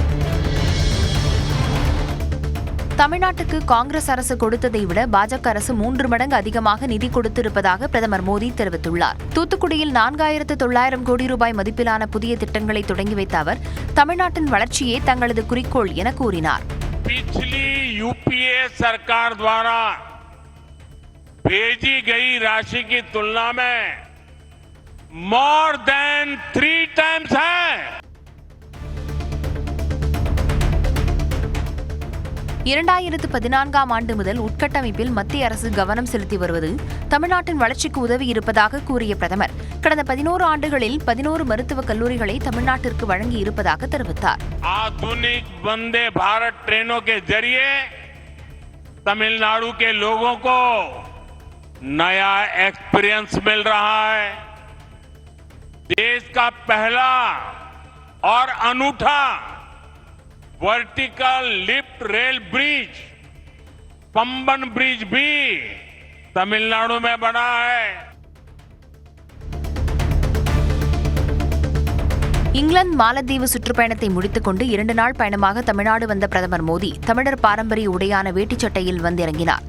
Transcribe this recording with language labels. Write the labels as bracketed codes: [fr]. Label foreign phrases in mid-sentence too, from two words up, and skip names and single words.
[ta] தமிழ்நாட்டுக்கு காங்கிரஸ் அரசு கொடுத்ததை விட பாஜக அரசு 3 மடங்கு அதிகமாக நிதி கொடுத்திருப்பதாக பிரதமர் மோடி தெரிவித்துள்ளார். தூத்துக்குடியில் 4900 கோடி ரூபாய் மதிப்பிலான புதிய திட்டங்களை தொடங்கி வைத்த அவர் தமிழ்நாட்டின் வளர்ச்சியே தங்களது குறிக்கோள் என கூறினார். [hi] पिछली यूपीए सरकार द्वारा भेजी गई राशि की तुलना में [en] more than 3 times [hi] है. [ta] 2014ஆம் ஆண்டு முதல் உட்கட்டமைப்பில் மத்திய அரசு கவனம் செலுத்தி வருவது தமிழ்நாட்டின் வளர்ச்சிக்கு உதவி இருப்பதாக கூறிய பிரதமர், கடந்த 11 ஆண்டுகளில் 11 மருத்துவக் கல்லூரிகளை தமிழ்நாட்டிற்கு வழங்கி இருப்பதாக தெரிவித்தார். [hi] आधुनिक वंदे भारत ट्रेनों के जरिए तमिलनाडु के लोगों को नया एक्सपीरियंस मिल रहा है. देश का पहला और अनूठा [en] vertical lift rail bridge [hi] पंबन ब्रिज भी तमिलनाडु में बना है. [ta] இங்கிலாந்து மாலத்தீவு சுற்றுப்பயணத்தை முடித்துக் கொண்டு 2 நாள் பயணமாக தமிழ்நாடு வந்த பிரதமர் மோடி தமிழர் பாரம்பரிய உடையான வேட்டிச் சட்டையில் வந்திறங்கினார்.